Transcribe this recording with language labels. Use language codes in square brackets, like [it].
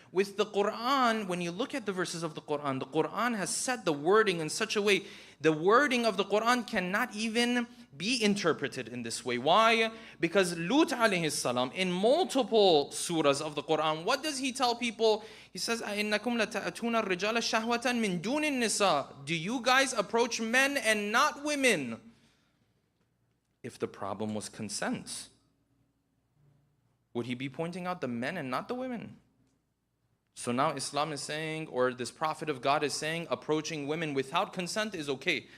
[en] With the Quran, when you look at the verses of the Quran has set the wording in such a way, the wording of the Quran cannot even be interpreted in this way. Why? Because Lut alayhi salam, in multiple surahs of the Quran, what does he tell people? He says, [ar] أَإِنَّكُمْ لَتَأْتُونَ الرِّجَالَ شَهْوَةً مِّن دُونِ النِّسَاءِ. [en] Do you guys approach men and not women? If the problem was consent, would he be pointing out the men and not the women? So now Islam is saying, or this prophet of God is saying, approaching women without consent is okay.